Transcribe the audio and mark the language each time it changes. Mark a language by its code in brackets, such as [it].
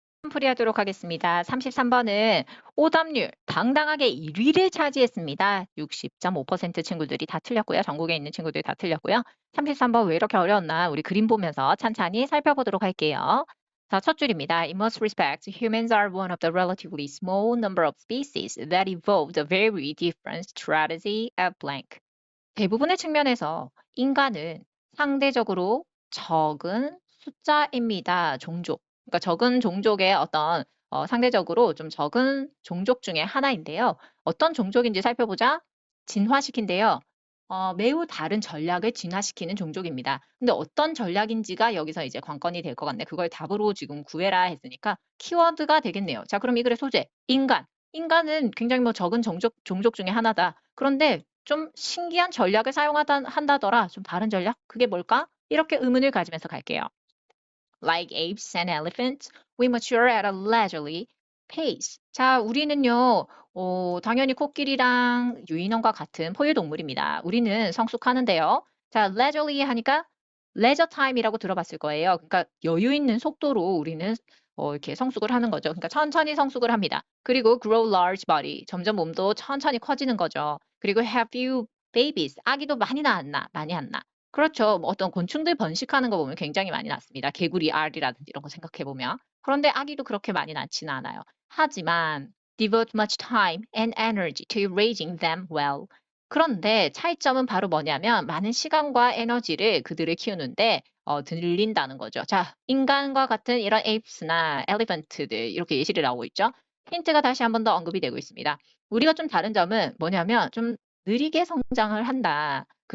[ko] 풀이하도록 하겠습니다. 33번은 오답률 당당하게 1위를 차지했습니다. 60.5% 친구들이 다 틀렸고요. 전국에 있는 친구들이 다 틀렸고요. 33번 왜 이렇게 어려웠나 우리 그림 보면서 찬찬히 살펴보도록 할게요. 자, 첫 줄입니다. [en] In most respects, humans are one of the relatively small number of species that evolved a very different strategy at blank. [ko] 대부분의 측면에서 인간은 상대적으로 적은 숫자입니다. 종족. 그러니까 적은 종족의 어떤 상대적으로 좀 적은 종족 중에 하나인데요. 어떤 종족인지 살펴보자. 진화시킨대요. 매우 다른 전략을 진화시키는 종족입니다. 근데 어떤 전략인지가 여기서 이제 관건이 될 것 같네. 그걸 답으로 지금 구해라 했으니까 키워드가 되겠네요. 자, 그럼 이 글의 소재. 인간. 인간은 굉장히 뭐 적은 종족 중에 하나다. 그런데 좀 신기한 전략을 한다더라. 좀 다른 전략? 그게 뭘까? 이렇게 의문을 가지면서 갈게요. [en] Like apes and elephants, we mature at a leisurely pace. [ko] 자, 우리는요, 당연히 코끼리랑 유인원과 같은 포유동물입니다. 우리는 성숙하는데요. 자, leisurely 하니까 [en] leisure time [ko] 이라고 들어봤을 거예요. 그러니까 여유 있는 속도로 우리는 이렇게 성숙을 하는 거죠. 그러니까 천천히 성숙을 합니다. 그리고 [en] grow large body, [ko] 점점 몸도 천천히 커지는 거죠. 그리고 [en] have few babies, [ko] 아기도 많이 낳았나? 많이 안 낳아. 그렇죠. 뭐 어떤 곤충들 번식하는 거 보면 굉장히 많이 낳습니다. 개구리 알이라든지 이런 거 생각해 보면. 그런데 아기도 그렇게 많이 낳지는 않아요. 하지만 [en] devote much time and energy to raising them well. [ko] 그런데 차이점은 바로 뭐냐면 많은 시간과 에너지를 그들을 키우는데 들린다는 거죠. 자, 인간과 같은 이런 apes나 elephant들 이렇게 예시를 나오고 있죠. 힌트가 다시 한 번 더 언급이 되고 있습니다. 우리가 좀 다른 점은 뭐냐면 좀 느리게 성장을 한다.